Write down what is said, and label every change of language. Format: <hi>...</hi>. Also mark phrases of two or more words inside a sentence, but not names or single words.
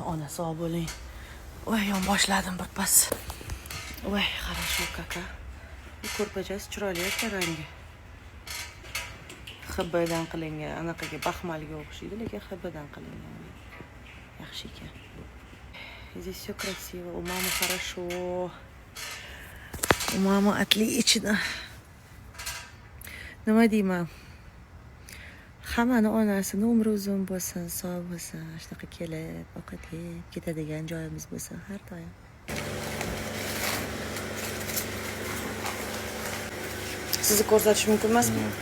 <uz>Ona sog' bo'ling. Voy, yonboshladim birpas. Voy, хорошо kaka. Bu ko'rpachasi chiroyli ekan rangi. HBdan qilingan, anaqaga baxmalga o'xshaydi, lekin HBdan qilingan. Yaxshi ekan.</uz> <ru>Здесь все красиво, у мамы хорошо. У мамы отлично.</ru> <uz>Nima deyman? Hammani onasini umri uzun bo'lsin, sog' bo'lsin, shunaqa kelib, ovqat yeb ketadigan joyimiz bo'lsin har doim. Sizni ko'rsatish mumkin emasmi?</uz>